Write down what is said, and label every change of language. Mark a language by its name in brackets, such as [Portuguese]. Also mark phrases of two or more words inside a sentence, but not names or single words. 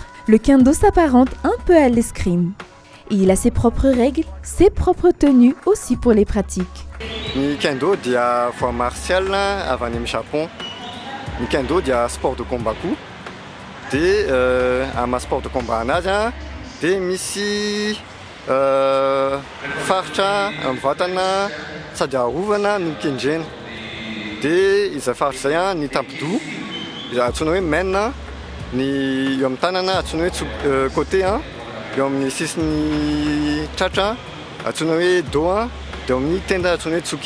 [French] Le kendo s'apparente un peu à l'escrime. Et il a ses propres règles, ses propres tenues aussi pour les pratiques. Le kendo est un art martial avant le Japon. Le kendo est un sport de combat. Un sport de combat en Asie. [Malagasy] Misy faritra mivatana sady arovana no kendrena. Dia izy faritra izay ny tapidoha antsoina hoe main, ny eo amin'ny tanana antsoina hoe côté, eo amin'ny sisiny tratra antsoina hoe dos, dia eo amin'ny tenda antsoina hoe tsuki.